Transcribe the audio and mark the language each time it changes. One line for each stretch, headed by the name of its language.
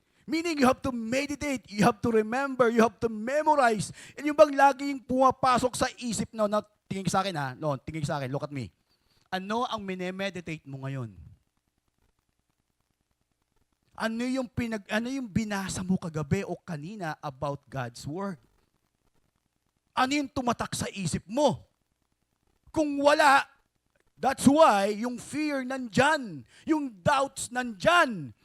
English: Meaning you have to meditate, you have to remember, you have to memorize.
Filipino: And yung bang laging pumapasok sa isip, no, tingin sa akin ha, no, tingin sa akin,
English: look at me.
Filipino: Ano ang minemeditate mo ngayon? Ano yung binasa mo kagabi o kanina
English: about God's Word?
Filipino: Ano yung tumatak sa isip mo? Kung wala,
English: that's why
Filipino: yung fear nandyan, yung doubts nandyan.